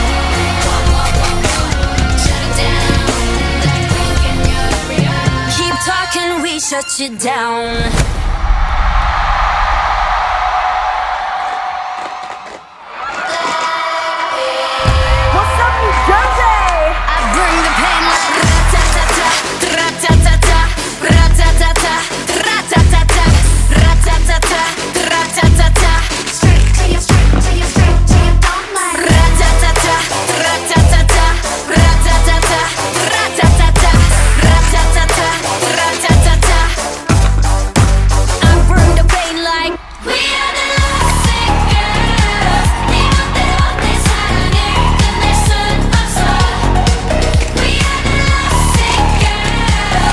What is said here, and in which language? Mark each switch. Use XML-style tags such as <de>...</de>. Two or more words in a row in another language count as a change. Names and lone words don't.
<en>Shut it down. Blackpink in your area. Keep talking, we shut you down. What's up, New Jersey? I bring the pain like ra-ta-ta-ta, ra-ta-ta-ta, ra-ta-ta-ta, ra-ta-ta-ta, ra-ta-ta-ta, ra-ta-ta-ta. Straight to your bone like ra-ta-ta-ta, ra-ta-ta-ta, ra-ta-ta-ta, ra-ta-ta-ta, ra-ta-ta-ta, ra-ta-ta-ta. I bring the pain like we are the lovesick girls.</en> <ko>니멋대로 내 사랑을 끝낼 순 없어.</ko> <en>We are the lovesick girls.</en>